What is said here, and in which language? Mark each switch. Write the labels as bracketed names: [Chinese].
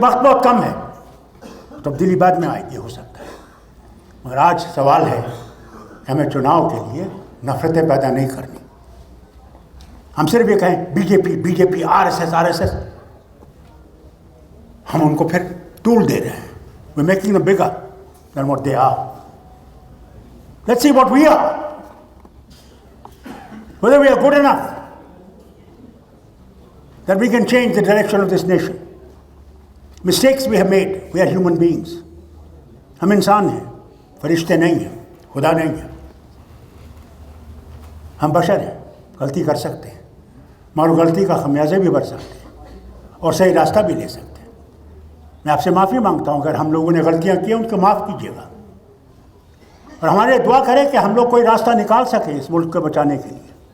[Urdu] وقت بہت کم ہے, تبدیلی بعد میں آئے گی ہو سکتا ہے. مگر آج سوال ہے کہ ہمیں چناؤ کے لیے نفرتیں پیدا نہیں کرنی. ہم صرف یہ کہیں بی جے پی RSS, ہم ان کو پھر ٹول دے رہے ہیں. [English] We're making them bigger than what they are. Let's see what we are. Whether we are good enough that we can change the direction of this nation. Mistakes we have made. We are human beings. [Urdu] ہم انسان ہیں, فرشتے نہیں ہیں, خدا نہیں ہیں. ہم بشر ہیں, غلطی کر سکتے ہیں. مگر غلطی کا خمیازے بھی بھر سکتے ہیں اور صحیح راستہ بھی لے سکتے ہیں. میں آپ سے معافی مانگتا ہوں اگر ہم لوگوں نے غلطیاں کی ان کو معاف کیجیے گا، اور ہمارے دعا کریں کہ ہم لوگ کوئی راستہ نکال سکیں اس ملک کو بچانے کے لیے.